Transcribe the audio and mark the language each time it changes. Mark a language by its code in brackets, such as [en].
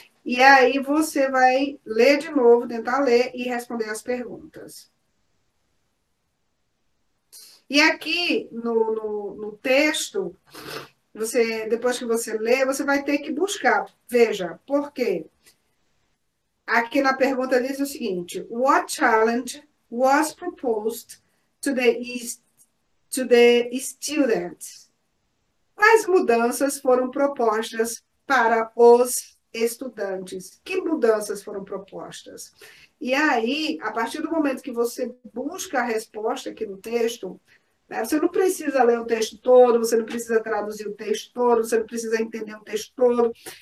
[pt] E aí você vai ler de novo, tentar ler e responder as perguntas. E aqui no texto, depois que você lê, você vai ter que buscar. Veja, por quê? Aqui na pergunta diz o seguinte: [en] What challenge was proposed to the students? [pt] Quais mudanças foram propostas para os estudantes? Que mudanças foram propostas? E aí, a partir do momento que você busca a resposta aqui no texto, né, você não precisa ler o texto todo, você não precisa traduzir o texto todo, você não precisa entender o texto todo.